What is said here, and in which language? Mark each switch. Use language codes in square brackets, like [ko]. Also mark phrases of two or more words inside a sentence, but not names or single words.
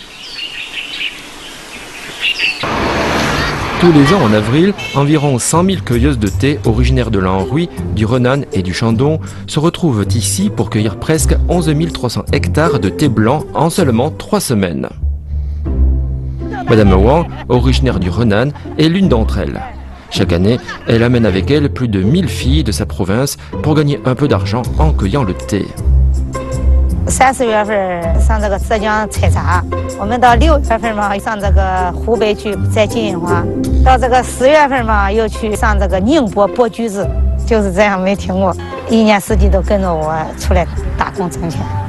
[fr] Tous les ans en avril, environ 100 000 cueilleuses de thé originaires de l'Anhui, du Henan et du Shandong se retrouvent ici pour cueillir presque 11 300 hectares de thé blanc en seulement 3 semaines. Madame Wang, originaire du Henan, est l'une d'entre elles. Chaque année, elle amène avec elle plus de 1000 filles de sa province pour gagner un peu d'argent en cueillant le thé. [zh] 30 月份上这个浙江采茶，我们到6月份嘛上这个湖北去摘金银花，到这个10月份嘛又去上这个宁波剥橘子，就是这样没停过，一年四季都跟着我出来打工挣钱。